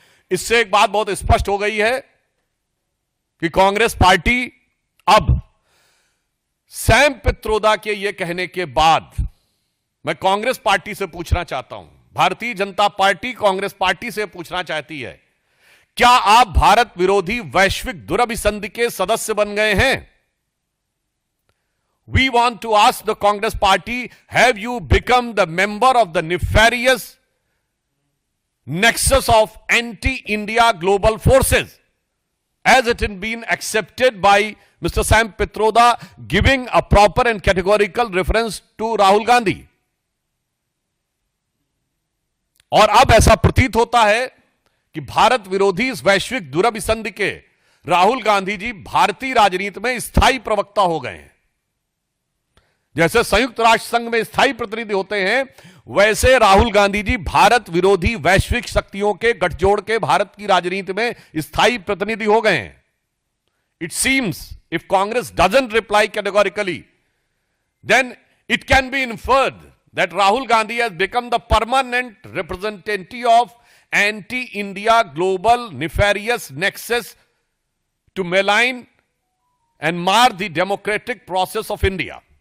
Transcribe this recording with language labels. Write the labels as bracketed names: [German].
[Hindi] इससे एक बात बहुत स्पष्ट हो गई है कि कांग्रेस पार्टी अब सैम पित्रोदा के यह कहने के बाद, मैं कांग्रेस पार्टी से पूछना चाहता हूं, भारतीय जनता पार्टी कांग्रेस पार्टी से पूछना चाहती है, क्या आप भारत विरोधी वैश्विक दुरभिसंधि के सदस्य बन गए हैं? [English] We want to ask the Congress party, have you become the member of the nefarious nexus of anti-India global forces, as it has been accepted by Mr. Sam Pitroda, giving a proper and categorical reference to Rahul Gandhi? [Hindi] और अब ऐसा प्रतीत होता है कि भारत विरोधी इस वैश्विक दुरभिसंधि के राहुल गांधी जी भारतीय राजनीति में स्थायी प्रवक्ता हो गए हैं। जैसे संयुक्त राष्ट्र संघ में स्थायी प्रतिनिधि होते हैं, वैसे राहुल गांधी जी भारत विरोधी वैश्विक शक्तियों के गठजोड़ के भारत की राजनीति में स्थायी प्रतिनिधि हो गए हैं। [English] It seems if Congress doesn't reply categorically, then it can be inferred that Rahul Gandhi has become the permanent representative of anti-India global nefarious nexus to malign and mar the democratic process of India.